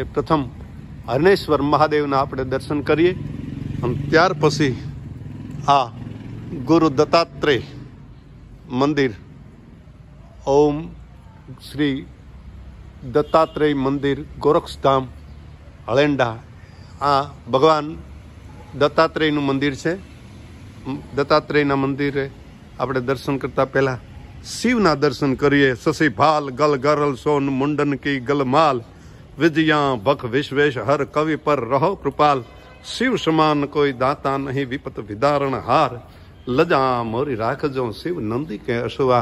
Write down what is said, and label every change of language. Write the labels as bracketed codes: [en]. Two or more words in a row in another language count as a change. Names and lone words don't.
[gu] પ્રથમ હરણેશ્વર મહાદેવના આપણે દર્શન કરીએ અને ત્યાર પછી આ ગુરુ દત્તાત્રેય મંદિર ઓમ શ્રી દત્તાત્રેય મંદિર ગોરક્ષધામ હળેંડા આ ભગવાન દત્તાત્રેયનું મંદિર છે। દત્તાત્રેયના મંદિરે આપણે દર્શન કરતા પહલા શિવના દર્શન કરિએ। [hi] शशि भाल गल गरल सोन मुंडन की गलमाल विजया भख विश्वेश हर कवि पर रहो कृपाल शिव समान कोई दाता नहीं विपत विदारण हार लजा मोरी राखजो शिव नंदी के अशुवार।